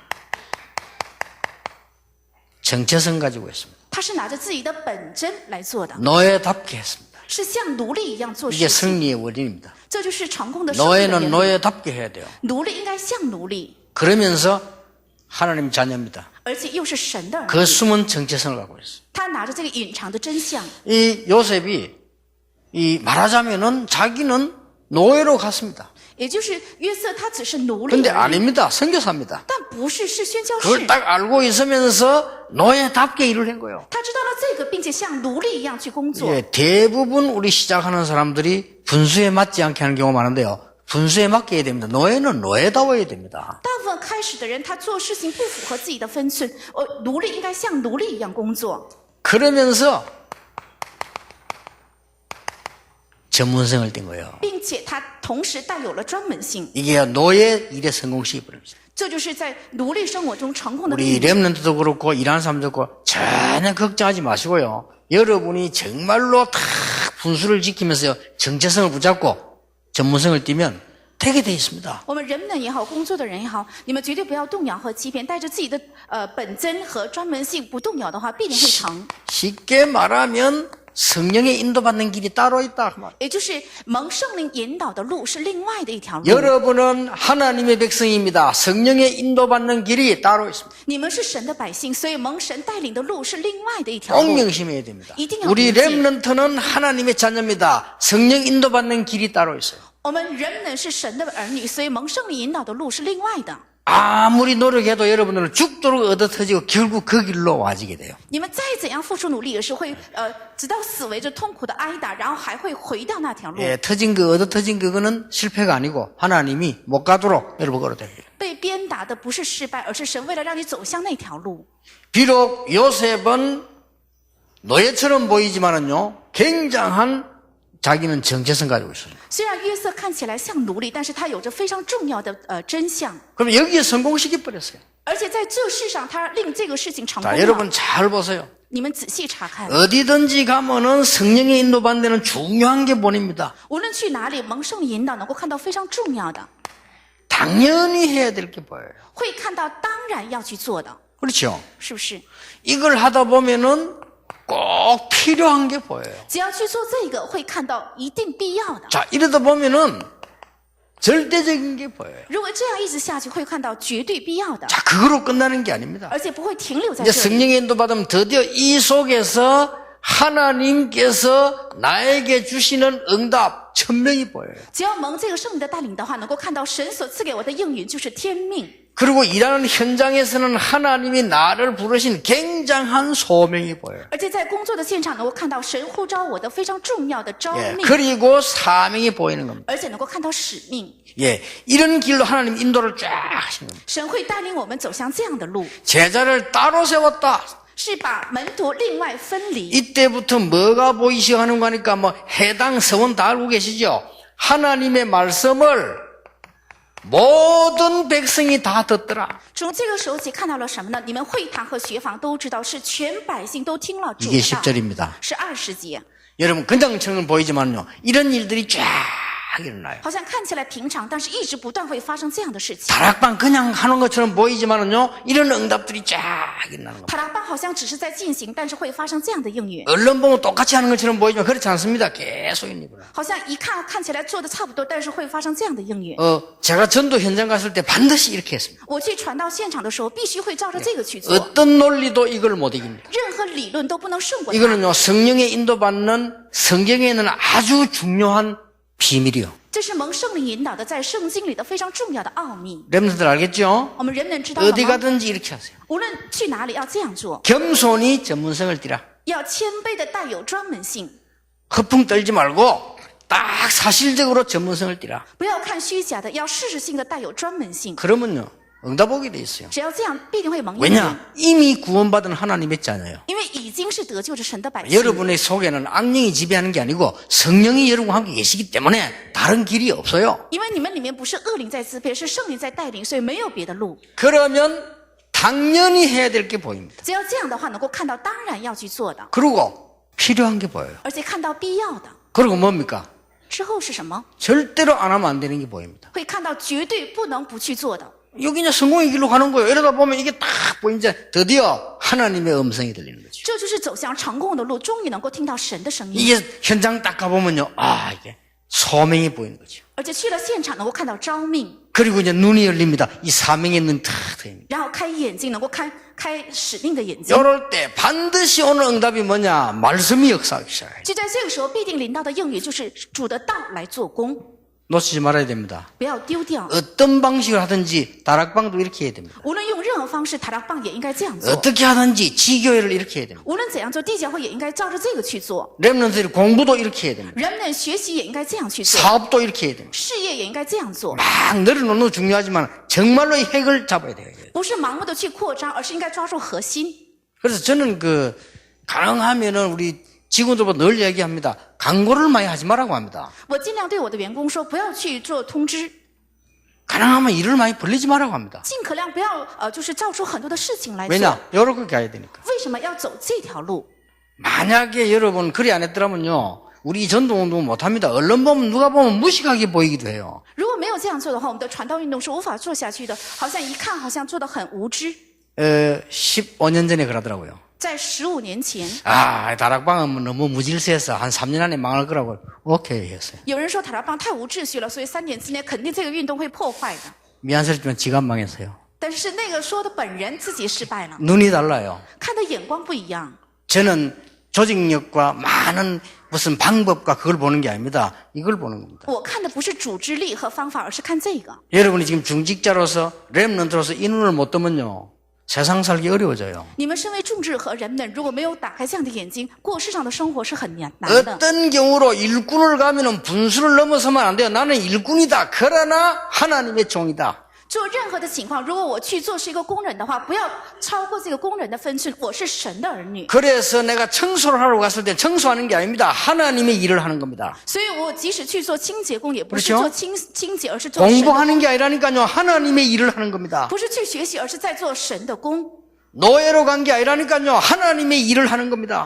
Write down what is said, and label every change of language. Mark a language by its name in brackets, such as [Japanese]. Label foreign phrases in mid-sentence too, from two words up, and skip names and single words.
[Korean] 정체성 가지고 있습니다. [Chinese] 他是拿着自己的本真来做的， [Korean] 노예답게 했습니다. [Chinese] 是像奴隶一样做 [Korean] 이게 [Chinese] 事情。 [Korean] 승리의 원인입니다. [Chinese] 这就是成功的胜利的 [Korean] 노예는 [Chinese] 原理。 [Korean] 노예답게 해야 돼요. [Chinese] 奴隶应该像奴隶， [Korean] 그러면서 하나님 자녀입니다. [Chinese] 而且又是神的儿女。 [Korean] 그 숨은 정체성을 갖고 있어요. [Chinese] 他拿着这个隐藏的真相。 [Korean] 이 요셉이 말하자면은 자기는 노예로 갔습니다. [Chinese] 也就是约瑟，他只是奴隶 [Korean] 근데 [Chinese] 而已， [Korean] 아닙니다. 선교사입니다. [Chinese] 但不是宣教士。 [Korean] 그걸 딱 알고 있으면서 노예답게 일을 한 거예요. [Chinese] 他知道了这个，并且像奴隶一样去工作。 [Korean] 예, 대부분 우리 시작하는 사람들이 분수에 맞지 않게 하는 경우가 많은데요. 분수에 맞게 해야 됩니다. 노예는 노예다워야 됩니다. [Chinese] 大部分开始的人，他做事情不符合自己的分寸。奴隶应该像奴隶一样工作， [Korean] 그러면서 전문성을 띈 거예요. [Chinese] 并且他同时带有了专门性。 [Korean] 이게 노예 일의 성공시켜버립니다. [Chinese] 这就是在奴隶生活中成功的 [Korean] 우리 [Chinese] 秘密。 [Korean] 렘넌트도 그렇고 일하는 사람도 그렇고 전혀 걱정하지 마시고요. 여러분이 정말로 다 분수를 지키면서 정체성을 붙잡고 전문성을 띠면 되게 돼 있습니다. [Chinese] 我们人们也好，工作的人也好，你们绝对不要动摇和欺骗，带着自己的本真和专门性不动摇的话，必定会成。 [Korean] 쉽게 말하면 성령의 인도받는 길이 따로 있다. 그 말. [Chinese] 也就是蒙圣灵引导的路是另外的一条路。 [Korean] 여러분은 하나님의 백성입니다. 성령의 인도받는 길이 따로 있습니다. [Chinese] 你们是神的百姓，所以蒙神带领的路是另外的一条 [Korean] 꼭 [Chinese] 路。 [Korean] 명심해야 됩니다. [Chinese] 이定要 [Korean] 우리 [Chinese] 铭记。 [Korean] 렘넌트는 하나님의 자녀입니다. 성령 인도받는 길이 따로 있어요. [Chinese] 我们人们是神的儿女，所以蒙圣灵引导的路是另外的。 [Korean] 아무리 노력해도 여러분들은 죽도록 얻어터지고 결국 그 길로 와지게 돼요. [Chinese] 你们再怎样付出努力，也是会直到死为止痛苦的挨打，然后还会回到那条路。 [Korean] 예, 얻어터진 그거는 실패가 아니고 하나님이 못 가도록 여러분 걸어드립니다. [Chinese] 被鞭打的不是失败，而是神为了让你走向那条路。 [Korean] 비록 요셉은 노예처럼 보이지만은요, 굉장한 자기는 정체성 가지고 있어요. [Chinese] 虽然约瑟看起来像奴隶，但是他有着非常重要的真相， [Korean] 그럼 여기에 성공시켜버렸어요. [Chinese] 而且在这世上他令这个事情成功 [Korean] 자, [Chinese] 了。 [Korean] 여러분 잘 보세요. [Chinese] 你们仔细查看， [Korean] 어디든지 가면은 성령의 인도받는 데는 중요한 게 보입니다. [Chinese] 无论去哪里，蒙圣灵引导能够看到非常重要的， [Korean] 당연히 해야 될 게 보여요. [Chinese] 会看到当然要去做的， [Korean] 그렇죠? [Chinese] 是不是？ [Korean] 이걸 하다 보면은 꼭 필요한 게 보여요. [Chinese] 只要去做这个，会看到一定必要的。 [Korean] 자, 이러다 보면은 절대적인 게 보여요. [Chinese] 如果这样一直下去，会看到绝对必要的， [Korean] 자, 그거로 끝나는 게 아닙니다. [Chinese] 而且不会停留在 [Korean] 이제 [Chinese] 这里。 [Korean] 성령의 인도받으면 드디어 이 속에서 하나님께서 나에게 주시는 응답, 천명이 보여요. [Chinese] 只要蒙这个圣灵的带领的话，能够看到神所赐给我的应允就是天命。 [Korean] 그리고 일하는 현장에서는 하나님이 나를 부르신 굉장한 소명이 보여요. [Chinese] 而且在工作的现场能够看到神呼召我的非常重要的召 [Korean] 예, [Chinese] 命， [Korean] 그리고 사명이 보이는 겁니다. [Chinese] 而且能够看到使命。 [Korean] 예, 이런 길로 하나님 인도를 쫙 하시는 겁니다. [Chinese] 神会带领我们走向这样的路， [Korean] 제자를 따로 세웠다. [Chinese] 是把门徒另外分离。 [Korean] 이때부터 뭐가 보이기 시작하는 거니까 뭐 해당 서원 다 알고 계시죠? 하나님의 말씀을 모든 백성이 다 듣더라. [Chinese] 从这个时候起看到了什么呢？你们会堂和学坊都知道，是全百姓都听了主 [Korean] 이게 [Chinese] 的道， [Korean] 10절입니다. [Chinese] 是20节。 [Korean] 여러분 그냥처럼 보이지만요. 이런 일들이 쫙 일어나요. [Chinese] 好像看起来平常，但是一直不断会发生这样的事情。 [Korean] 다락방 그냥 하는 것처럼 보이지만은요. 이런 응답들이 쫙 일어나는 겁니다. [Chinese] 塔拉班好像只是在进行，但是会发生这样的应允。 [Korean] 언론 보면 똑같이 하는 것처럼 보이지만 그렇지 않습니다. 계속 일어나요. [Chinese] 好像一看起来做的差不多，但是会发生这样的应允。 [Korean] 제가 전도 현장 갔을 때 반드시 이렇게 했습니다. [Chinese] 我去传到现场的时候，必须会照着这个去做， [Korean] 어떤 논리도 이걸 못 이깁니다. [Chinese] 任何理论都不能胜过它。 [Korean] 이거는요. 성령의 인도받는 성경에는 아주 중요한 비밀이요. [Chinese] 这是蒙圣灵引导的，在圣经里的非常重要的奥秘。 [Korean] 여러분들 알겠죠? [Chinese] 我们人们知道了 [Korean] 어디 [Chinese] 吗？ [Korean] 가든지 이렇게 하세요. [Chinese] 无论去哪里要这样做， [Korean] 겸손히 전문성을 띠라. [Chinese] 要谦卑的带有专门性， [Korean] 허풍 떨지 말고 딱 사실적으로 전문성을 띠라. [Chinese] 不要看虚假的，要事实性的带有专门性。 [Korean] 그러면요 응답 오게 돼 있어요. [Chinese] 只要这样，必定会蒙应允。 [Korean] 왜냐? 이미 구원받은 하나님의 자녀예요. [Chinese] 因为已经是得救的神的百姓。 [Korean] 여러분의 속에는 악령이 지배하는 게 아니고 성령이 여러분과 함께 계시기 때문에 다른 길이 없어요. [Chinese] 因为你们里面不是恶灵在支配，是圣灵在带领，所以没有别的路。 [Korean] 그러면 당연히 해야 될 게 보입니다. [Chinese] 只要这样的话，能够看到当然要去做的， [Korean] 그리고 필요한 게 보여요. [Chinese] 而且看到必要的。 [Korean] 그리고 뭡니까? [Chinese] 之后是什么？ [Korean] 절대로 안 하면 안 되는 게 보입니다. [Chinese] 会看到绝对不能不去做的。 [Korean] 여기 이제 성공의 길로 가는 거예요. 이러다 보면 이게 딱 보이면 드디어 하나님의 음성이 들리는 거죠. [Chinese] 这就是走向成功的路，终于能够听到神的声音。 [Korean] 이게 현장 딱 가보면요. 아, 이게 소명이 보이는 거죠. [Chinese] 而且去了现场，能够看到召命， [Korean] 그리고 이제 눈이 열립니다. 이 사명의 눈이 탁 트입니다. [Chinese] 然后开眼睛，能够开使命的眼睛。 [Korean] 이럴 때 반드시 오는 응답이 뭐냐? 말씀이 역사하기 시작해요. [Chinese] 就在这个时候，必定临到的应允就是主的道来做工， [Korean] 놓치지 말아야 됩니다. [Chinese] 不要丢掉。 [Korean] 어떤 방식을 하든지 다락방도 이렇게 해야 됩니다. [Chinese] 无论用任何方式，塔拉棒也应该这样做。 [Korean] 어떻게 하든지 지교회를 이렇게 해야 됩니다. [Chinese] 无论怎样做，地教会也应该照着这个去做。 [Korean] 렘넌트들이 공부도 이렇게 해야 됩니다. [Chinese] 人们学习也应该这样去做， [Korean] 사업도 이렇게 해야 됩니다. [Chinese] 事业也应该这样做。 [Korean] 막 늘어놓는 거 중요하지만 정말로 이 핵을 잡아야 돼요. [Chinese] 不是盲目的去扩张，而是应该抓住核心。 [Korean] 그래서 저는 가능하면은 우리 직원들보다 늘 얘기합니다. 광고를 많이 하지 말라고 합니다. [Chinese] 我尽量对我的员工说，不要去做通知， [Korean] 가능하면 일을 많이 벌리지 말라고 합니다. [Chinese] 尽可量不要就是造出很多的事情来做。 [Korean] 왜냐? 이렇게 가야 되니까. [Chinese] 为什么要走这条路？ [Korean] 만약에 여러분 그리 안 했더라면요. 우리 전도운동 못합니다. 언론 보면 누가 보면 무식하게 보이기도 해요. [Chinese] 如果没有这样做的话，我们的传道运动是无法做下去的，好像一看好像做得很无知。 [Korean] 15년 전에 그러더라고요. [Chinese] 在15年前， [Korean] 아, 다락방은 너무 무질서해서 한 3년 안에 망할 거라고 오케이 했어요. [Chinese] 有人说塔拉棒太无秩序了，所以3年之内肯定这个运动会破坏的。 [Korean] 미안스럽지만 지가 망했어요. [Chinese] 但是那个说的本人自己失败了， [Korean] 눈이 달라요. [Chinese] 看的眼光不一样。 [Korean] 저는 조직력과 많은 무슨 방법과 그걸 보는 게 아닙니다. 이걸 보는 겁니다. [Chinese] 我看的不是组织力和方法，而是看这个。 [Korean] 여러분이 지금 중직자로서 렘넌트로서 이 눈을 못 뜨면요. 세상 살기 어려워져요. [Chinese] 你们身为众志和人们，如果没有打开这样的眼睛，过世上的生活是很难的。 [Korean] 어떤 경우로 일꾼을 가면은 분수를 넘어서면 안 돼요. 나는 일꾼이다. 그러나 하나님의 종이다. [Chinese] 做任何的情况，如果我去做是一个工人的话，不要超过这个工人的分寸。我是神的儿女， [Korean] 그래서 내가 청소를 하러 갔을 때 청소하는 게 아닙니다. 하나님의 일을 하는 겁니다. [Chinese] 所以我即使去做清洁工，也不是 [Korean] 그렇죠 [Chinese] 做清洁，而是做神的， [Korean] 공부하는 게 아니라니까요. 하나님의 일을 하는 겁니다. [Chinese] 不是去学习，而是在做神的工。 [Korean] 노예로 간 게 아니라니까요. 하나님의 일을 하는 겁니다.